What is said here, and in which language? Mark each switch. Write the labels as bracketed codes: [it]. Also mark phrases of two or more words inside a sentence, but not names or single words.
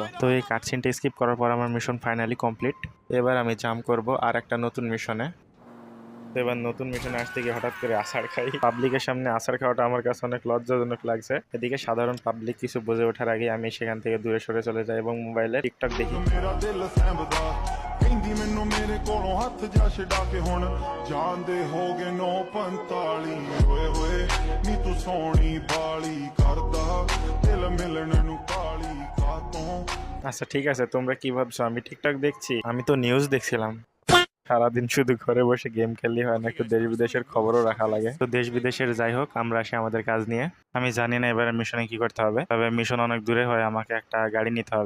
[bn] তো এই কাটসিনটা স্কিপ করার পর আমার [en] মিশন ফাইনালি কমপ্লিট। [bn] এবার আমি জাম্প করব আর একটা নতুন মিশনে। তো এবার নতুন মিশনে আসতে গিয়ে হঠাৎ করে আছাড় খাই। পাবলিকের সামনে আছাড় খাওয়াটা আমার কাছে অনেক লজ্জাজনক লাগছে। এদিকে সাধারণ পাবলিক কিছু বুঝে ওঠার আগে আমি সেখান থেকে দূরে সরে চলে যাই এবং মোবাইলে টিকটক দেখি। [pa] ਕਹਿੰਦੀ ਮੈਨੂੰ ਮੇਰੇ ਕੋਲੋਂ ਹੱਥ ਜਾ ਛਡਾ ਕੇ ਹੁਣ ਜਾਂਦੇ ਹੋਗੇ 9:45 ਹੋਏ ਹੋਏ ਨੀ ਤੂੰ ਸੋਹਣੀ ਬਾਲੀ ਕਰਦਾ ਦਿਲ ਮਿਲਣ ਨੂੰ ਕਾਲੀ ਕਾਤੋਂ। [bn] আচ্ছা ঠিক আছে, তোমরা কি ভাবছো আমি টিকটক দেখছি? আমি তো নিউজ দেখছিলাম। সারাদিন শুধু ঘরে বসে গেম খেললেই হয় না, একটু দেশ বিদেশের খবরও রাখা লাগে। তো দেশ বিদেশের যাই হোক, আমরা আসি আমাদের কাজ নিয়ে। আমি জানি না এবারে মিশনে কি করতে হবে, তবে মিশন অনেক দূরে হয়, আমাকে একটা গাড়ি নিতে হবে।